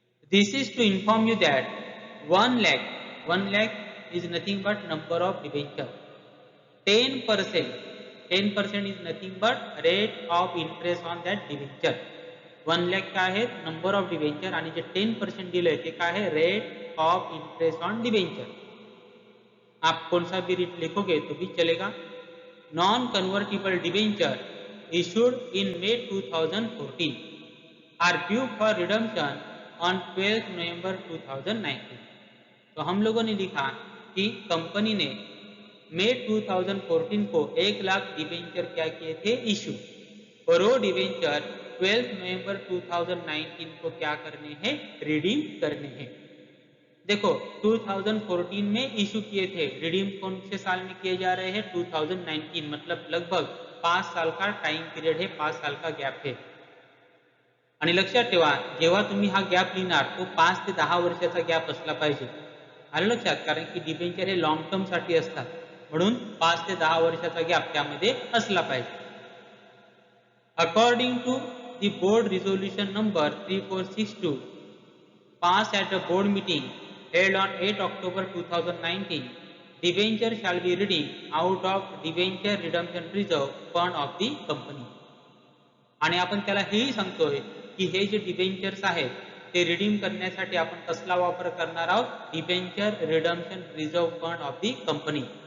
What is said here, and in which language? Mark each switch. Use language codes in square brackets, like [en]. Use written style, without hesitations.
[en] This is to inform you that 1 lakh is nothing but number of debenture. 10% is nothing but rate of interest on that debenture. [mr] 1 lakh काय आहे, [en] number of debenture, [mr] आणि जे 10% दिलंय ते काय आहे, [en] Rate of interest on debenture. [hi] आप कौन सा भी रेट लिखोगे तो भी चलेगा. [en] Non convertible debenture issued in May 2014 are due for redemption on 12th November 2019. [hi] तो हम लोगों ने लिखा कि कंपनी ने मई 2014 को 1 लाख डिबेंचर क्या किए थे, इशू, और वो डिबेंचर 12 नवंबर 2019 को क्या करने हैं, रिडीम करने हैं. देखो 2014 में इशू किए थे, रिडीम कौन से साल में किए जा रहे हैं, 2019, मतलब लगभग 5 साल का टाइम पीरियड है, 5 साल का गॅप है. [mr] आणि लक्षात ठेवा, जेव्हा तुम्ही हा गॅप लिहिणार तो 5 ते 10 वर्षाचा गॅप असला पाहिजे. आलं लक्षात, कारण की डिबेंचर हे लॉंग टर्म साठी असतात, म्हणून 5 ते 10 वर्षाचा गॅप त्यामध्ये असला पाहिजे. [en] According to the board resolution number 3462 passed at a board meeting held on 8 October 2019, debenture shall be redeemed out of debenture redemption reserve fund of the company. [mr] आणि आपण त्याला हेही सांगतोय की हे जे डिबेंचर्स आहेत ते रिडीम करण्यासाठी आपण कसला वापर करणार आहोत, [en] Debenture redemption reserve fund of the company.